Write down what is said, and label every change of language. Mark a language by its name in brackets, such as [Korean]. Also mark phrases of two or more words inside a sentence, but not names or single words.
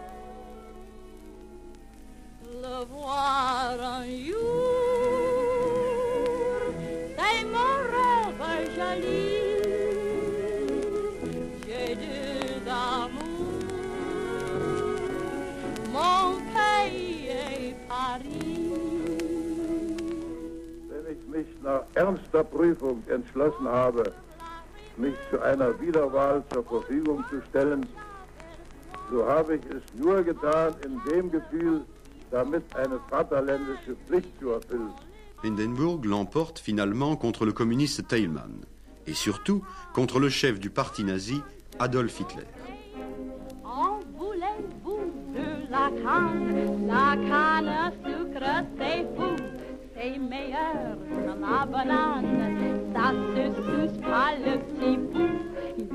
[French] Le voir un jour, c'est mon rêve joli. J'ai deux amours, mon pays et Paris. [German] Wenn ich mich nach ernster Prüfung entschlossen habe, mich zu einer Wiederwahl zur Verfügung zu stellen, so habe ich es nur getan in dem Gefühl, damit eine vaterländische Pflicht zu erfüllen. [French] Hindenburg l'emporte finalement contre le communiste Thälmann et surtout contre le chef du parti nazi, Adolf Hitler. En voulez-vous de la canne à sucre c'est fou, c'est meilleur que la banane, ça se suce pas le petit bout.